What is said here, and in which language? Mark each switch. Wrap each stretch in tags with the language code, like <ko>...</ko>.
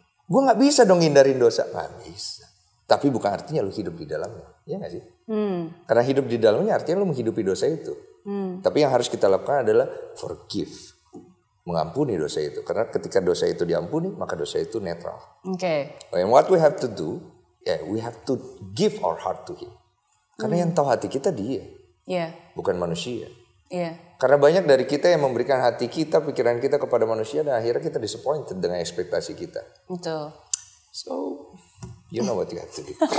<id>Gue gak bisa dong hindarin dosa. Gak bisa. Tapi bukan artinya lu hidup di dalamnya. Iya gak sih? Karena hidup di dalamnya artinya lu menghidupi dosa itu. Tapi yang harus kita lakukan adalah forgive. Mengampuni dosa itu. Karena ketika dosa itu diampuni, maka dosa itu netral.</id> <en>And what we have to do, we have to give our heart to Him.</en> <id>Karena yang tahu hati kita dia. Bukan manusia. Karena banyak dari kita yang memberikan hati kita, pikiran kita kepada manusia dan akhirnya kita disappointed dengan ekspektasi kita. Betul.</id> <en>So, you know what you have to do.</en>